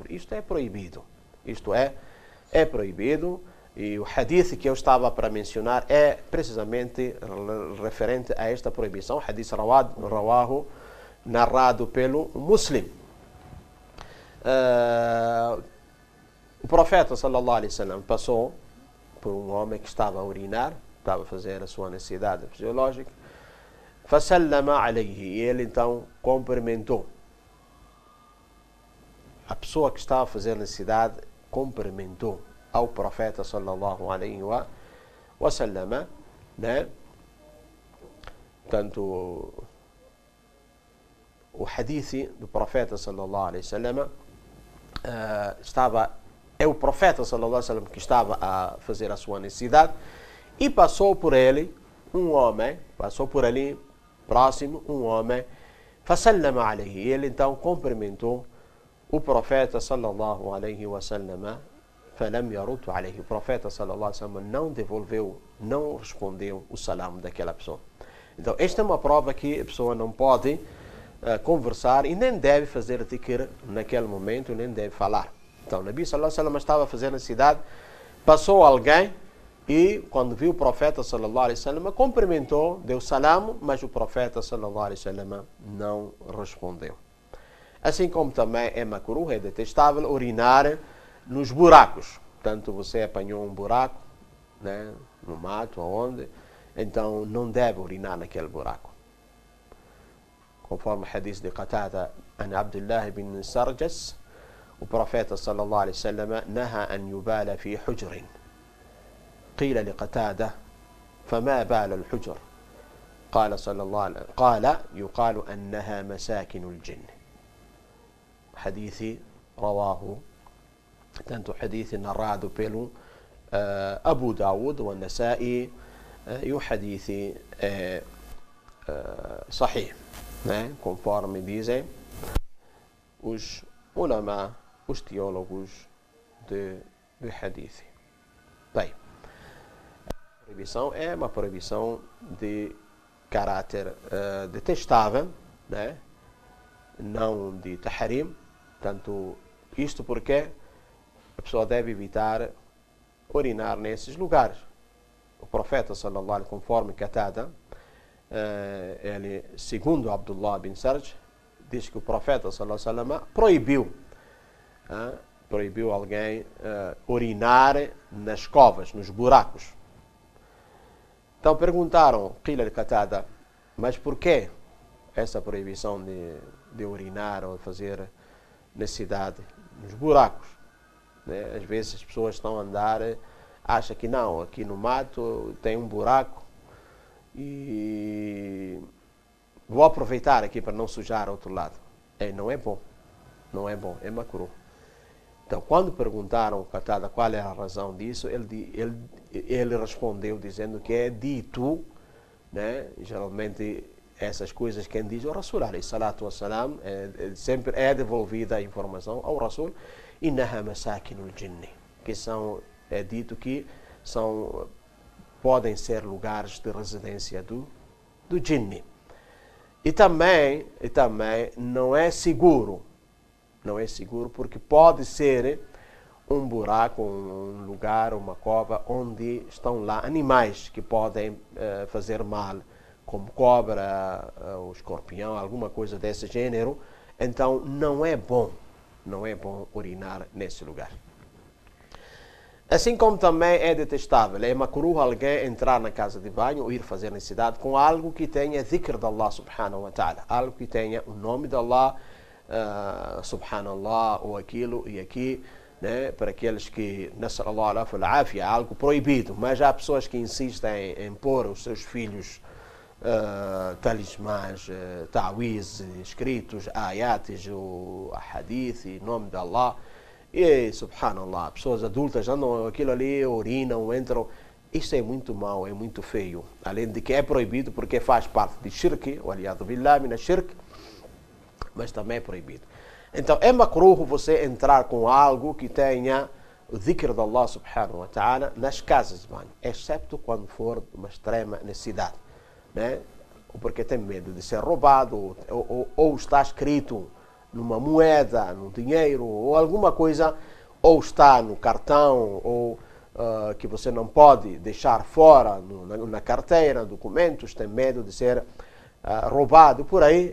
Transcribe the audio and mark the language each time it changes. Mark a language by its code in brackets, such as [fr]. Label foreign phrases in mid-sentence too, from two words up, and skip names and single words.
[pt] Isto é proibido. Isto é proibido. E o hadith que eu estava para mencionar é precisamente referente a esta proibição. [ar] حديث رواه, [pt] narrado pelo Muslim. O profeta [ar] صلى الله عليه وسلم [pt] passou por um homem que estava a urinar, estava a fazer a sua necessidade fisiológica. [ar] فَسَلَّمَ عَلَيْهِ, [pt] e ele então cumprimentou. A pessoa que estava a fazer necessidade cumprimentou ao profeta [ar] صلى الله عليه وسلم, [pt] né? Portanto, o hadith do profeta [ar] صلى الله عليه وسلم [pt] é o profeta [ar] صلى الله عليه وسلم [pt] que estava a fazer a sua necessidade e passou por ele um homem, próximo, um homem, [ar] فَسَلَّمَ عَلَيْهِ, [pt] e ele então cumprimentou o profeta [ar] صلى الله عليه وسلم. فَلَمْ يَرُدْ عَلَيْهِ, [pt] o profeta [ar] صلى الله عليه وسلم [pt] não devolveu, não respondeu o salam daquela pessoa. Então, esta é uma prova que a pessoa não pode conversar e nem deve fazer dhikr naquele momento, nem deve falar. Então, o Nabi [ar] صلى الله عليه وسلم [pt] estava a fazer necessidade, passou alguém e quando viu o profeta [ar] صلى الله عليه وسلم [pt] cumprimentou, deu salam, mas o profeta sallallahu alaihi wasallam não respondeu. Assim como também é makruh, é detestável urinar nos buracos. Portanto, você apanhou um buraco, né, no mato, aonde, então não deve urinar naquele buraco. Conforme o hadith de Qatada an Abdullah ibn Sarjas, o profeta [ar] صلى الله عليه وسلم نهى أن يبال في جحر. قيل لقتادة فما بال الحجر قال صلى الله عليه وسلم قال يقال أنها مساكن الجن. حديث رواه [pt] tanto حديث narrado pelo Abu Dawud e Nasa'i, e o hadith é sahih, né? Conforme dizem os ulama, os teólogos de hadith. Bem, a proibição é uma proibição de caráter detestável, né? Não de tahrim. Tanto isto porque a pessoa deve evitar urinar nesses lugares. O profeta [ar] صلى الله عليه وسلم, [pt] conforme Qatada, ele, segundo Abdullah bin Sarj, diz que o profeta [ar] صلى الله عليه وسلم [pt] proibiu proibiu alguém urinar nas covas, nos buracos. Então perguntaram, [ar] قيل لقتادة, [pt] mas por que essa proibição de urinar ou de fazer necessidade nos buracos? Né? Às vezes as pessoas estão a andar, acham que não, aqui no mato tem um buraco e vou aproveitar aqui para não sujar outro lado. Não é bom, não é bom, é makruh. Então, quando perguntaram ao Qatada qual é a razão disso, ele respondeu dizendo que é dito, né? Geralmente essas coisas quem diz o Rasul, [ar] عليه الصلاة والسلام, [pt] sempre é devolvida a informação ao Rasul, [ar] إنها مساكن الجن, [pt] que é dito que podem ser lugares de residência do jinni. E também não é seguro porque pode ser um buraco, um lugar, uma cova onde estão lá animais que podem fazer mal, como cobra, o escorpião, alguma coisa desse gênero. Então não é bom urinar nesse lugar. Assim como também é detestável, é makruh alguém entrar na casa de banho ou ir fazer necessidade com algo que tenha dhikr de Allah [ar] سبحانه وتعالى, [pt] algo que tenha o nome de Allah, subhanallah, ou aquilo e aqui, né, para aqueles que, [ar] نسأل الله العافية, [pt] algo proibido, mas há pessoas que insistem em pôr os seus filhos talismãs, ta'wiz, escritos, ayates, o hadith, em nome de Allah, e subhanallah, pessoas adultas andam aquilo ali, urinam, entram. Isso é muito mau, é muito feio. Além de que é proibido porque faz parte de shirk, o aliado [ar] بالله من شرك, [pt] mas também é proibido. Então é makruh você entrar com algo que tenha o dhikr de Allah [ar] سبحانه وتعالى [pt] nas casas de banho, excepto quando for uma extrema necessidade, né? Ou porque tem medo de ser roubado, ou está escrito numa moeda, no dinheiro, ou alguma coisa, ou está no cartão, ou que você não pode deixar fora na carteira, documentos, tem medo de ser roubado por aí.